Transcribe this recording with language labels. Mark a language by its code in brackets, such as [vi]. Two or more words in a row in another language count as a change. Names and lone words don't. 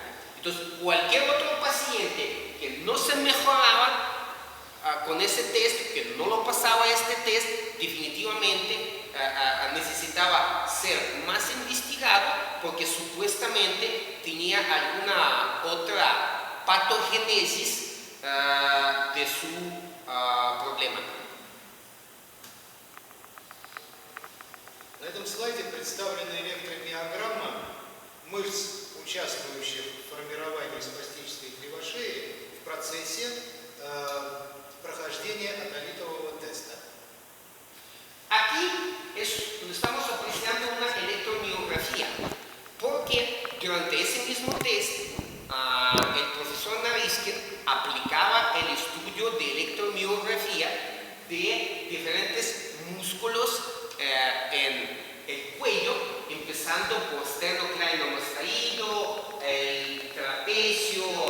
[es] Entonces, cualquier otro paciente que no se mejoraba con ese test, que no lo pasaba este test, definitivamente necesitaba ser más investigado porque supuestamente tenía alguna otra patogénesis de su problema. [ru] На этом слайде представлена электромиограмма мышц, участвующих в формировании спастической кривошеи в процессе прохождения атолитового теста. [es] Aquí estamos apreciando una electromiografía, porque durante ese mismo test el profesor Nariskin aplicaba el estudio de electromiografía de diferentes músculos en el cuello, empezando por sternocleidomastoideo, el trapecio,